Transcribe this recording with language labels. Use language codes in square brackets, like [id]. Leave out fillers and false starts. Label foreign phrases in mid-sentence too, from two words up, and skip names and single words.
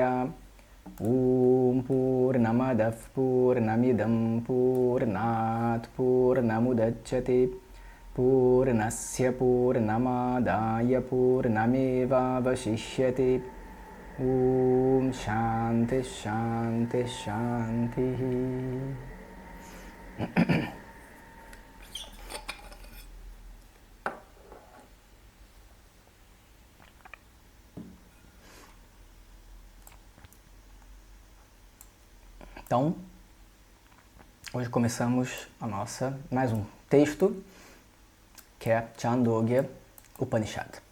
[sa] ॐ पूर्णमदः पूर्णमिदं पूर्णात् पूर्णमुदच्यते पूर्णस्य पूर्णमादाय पूर्णमेवावशिष्यते। ॐ शान्ति शान्ति शान्तिः। [pt] Então, hoje começamos mais um texto, que é Chandogya Upanishad.